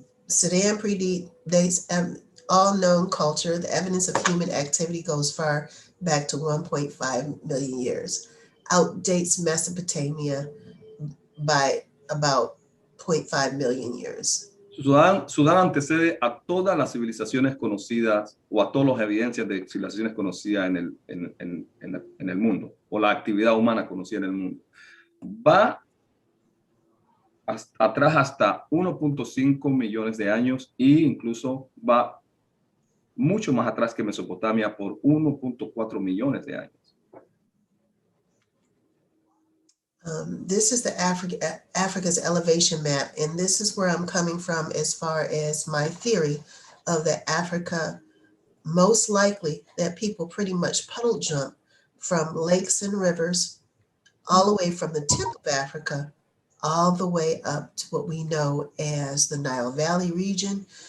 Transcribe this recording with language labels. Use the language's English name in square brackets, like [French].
[English] Sudan predates all known culture. The evidence of human activity goes far back to 1.5 million years. Outdates Mesopotamia by about 0.5 million years. [Spanish] Sudán antecede a todas las civilizaciones conocidas o a todas las evidencias de civilizaciones conocidas en el mundo, o la actividad humana conocida en el mundo. Va atrás hasta 1.5 millones de años e incluso va mucho más atrás que Mesopotamia por 1.4 millones de años. [English] This is the Africa's elevation map, and this is where I'm coming from as far as my theory of that Africa, most likely that people pretty much puddle jump from lakes and rivers all the way from the tip of Africa all the way up to what we know as the Nile Valley region,